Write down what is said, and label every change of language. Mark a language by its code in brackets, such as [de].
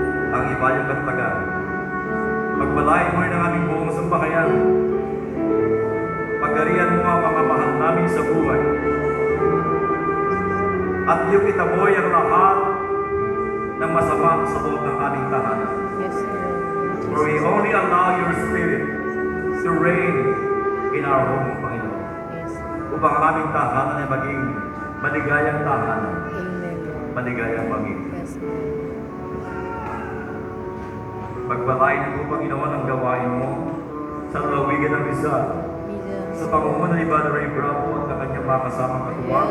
[tl] Ang iba yung kantagan. Pagpalain mo rin ang aming buong sambahayan. Pagarian mo ang mga mahal namin sa buhay. At iyong itaboy ang lahat ng masama sa loob ng aming tahanan. [en] Yes, Lord. For we only allow your Spirit to reign in our home, Panginoon. Yes. [tl] Upang ang aming tahanan ay maging maligayang tahanan, [en] Amen, Lord. [tl] maligayang pamilya. [en] Yes, Lord. [tl] Pagpalain mo, Panginoon, ang gawain mo sa lalawigan ng Rizal, Jesus. sa pangunguna ni Brother Ray Bravo at ang kanyang mga kasamang katuwang